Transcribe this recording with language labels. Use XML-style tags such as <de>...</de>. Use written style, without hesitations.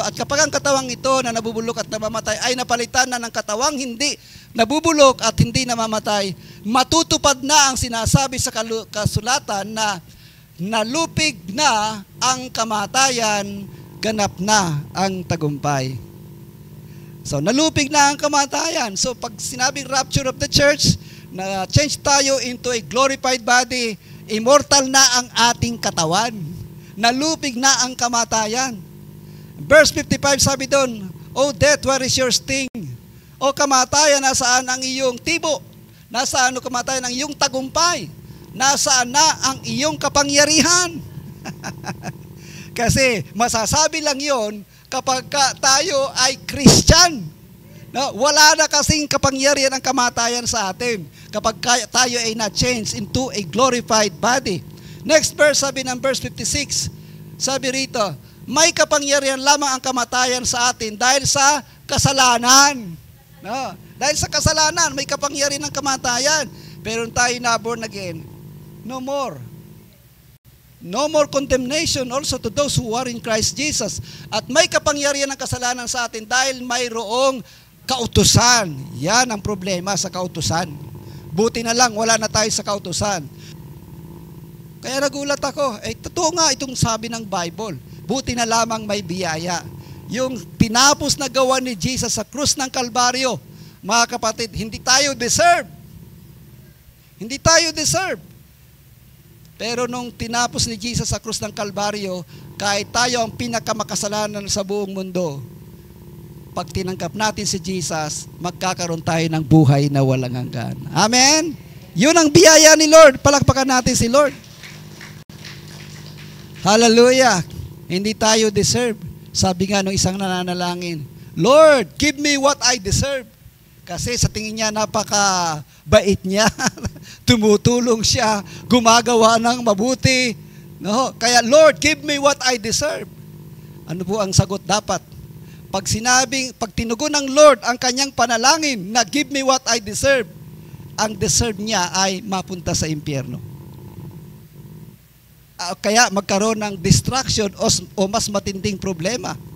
<tl>At kapag ang katawang ito na nabubulok at namamatay ay napalitan na ng katawang hindi nabubulok at hindi namamatay, matutupad na ang sinasabi sa kasulatan na nalupig na ang kamatayan, ganap na ang tagumpay. So, nalupig na ang kamatayan. So, pag sinabing</tl> <en>rapture of the church,</en> <tl>na change tayo</tl> <en>into a glorified body,</en> <tl>immortal na ang ating katawan. Nalupig na ang kamatayan.</tl> <en>Verse 55</en> <tl>sabi doon,</tl> <en>O death, where is your sting?</en> <tl>O kamatayan, nasaan ang iyong tibo? Nasaan o kamatayan ang iyong tagumpay? Nasaan na ang iyong kapangyarihan? Kasi masasabi lang yon kapag tayo ay Christian. No, wala na kasing kapangyarihan ang kamatayan sa atin kapag tayo ay na-change</tl> <en>into a glorified body.</en> <tl>Next verse, sabi ng verse 56, sabi rito, may kapangyarihan lamang ang kamatayan sa atin dahil sa kasalanan. No, dahil sa kasalanan, may kapangyarihan ng kamatayan. Pero tayo na born again,</tl> <en>no more. No more condemnation also to those who are in Christ Jesus.</en> <tl>At may kapangyarihan ng kasalanan sa atin dahil mayroong kautusan. Yan ang problema sa kautusan. Buti na lang, wala na tayo sa kautusan. Kaya nagulat ako, totoo nga itong sabi ng Bible. Buti na lamang may biyaya. Yung tinapos na gawa ni Jesus sa krus ng Kalbaryo, mga kapatid, hindi tayo deserve. Hindi tayo deserve. Pero nung tinapos ni Jesus sa krus ng Kalbaryo, kahit tayo ang pinakamakasalanan sa buong mundo, pag tinanggap natin si Jesus, magkakaroon tayo ng buhay na walang hanggan. Amen? Yun ang biyaya ni Lord. Palakpakan natin si Lord. Hallelujah! Hindi tayo deserve. Sabi nga nung isang nananalangin,</tl> <en>Lord, give me what I deserve.</en> <tl>Kasi sa tingin niya, napaka-bait niya. Tumutulong siya, gumagawa ng mabuti. No? Kaya,</tl> <en>Lord, give me what I deserve.</en> <tl>Ano po ang sagot dapat? Pag tinugon ng Lord ang kanyang panalangin na</tl> <en>give me what I deserve,</en> <tl>ang deserve niya ay mapunta sa impyerno. Kaya magkaroon ng distraction o mas matinding problema.</tl>